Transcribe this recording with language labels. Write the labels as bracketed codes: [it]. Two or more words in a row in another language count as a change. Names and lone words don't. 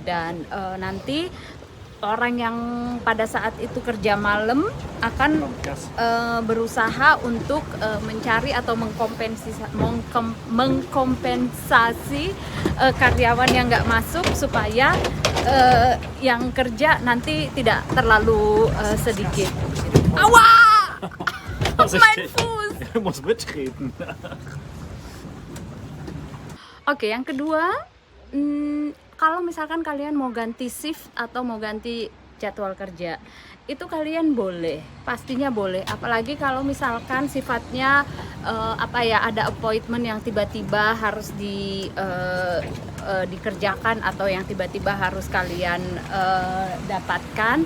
[id] Dan nanti orang yang pada saat itu kerja malam akan berusaha untuk mencari atau mengkompensasi karyawan yang nggak masuk, supaya yang kerja nanti tidak terlalu sedikit. Awas! [de] Mein Fuß! Du musst mitreden. [id] Oke, yang kedua, kalau misalkan kalian mau ganti shift atau mau ganti jadwal kerja, itu kalian boleh, pastinya boleh. Apalagi kalau misalkan sifatnya ada appointment yang tiba-tiba harus dikerjakan atau yang tiba-tiba harus kalian dapatkan.